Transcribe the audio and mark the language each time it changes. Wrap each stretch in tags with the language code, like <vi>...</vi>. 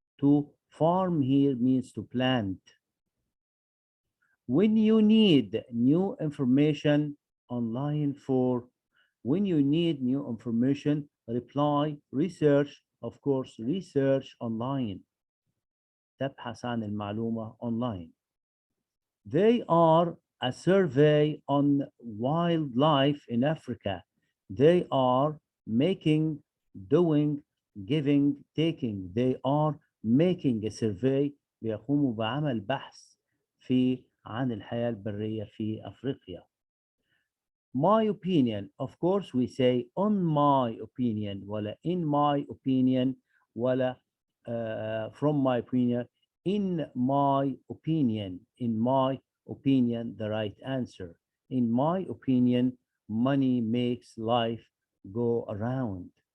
<en>To farm here means to plant. When you need new information online when you need new information, reply, research, of course, research online.</en> <ar>تبحث عن المعلومة online.</ar> <en>They are a survey on wildlife in Africa. They are making, doing, giving, taking. They are making a survey.</en> <ar>بيقوموا بعمل بحث عن الحياة البرية في أفريقيا.</ar> <en>My opinion, of course we say on my opinion</en> <ar>ولا</ar> <en>in my opinion</en> <ar>ولا</ar> <en>from my opinion. In my opinion the right answer. In my opinion, money makes life go around.</en>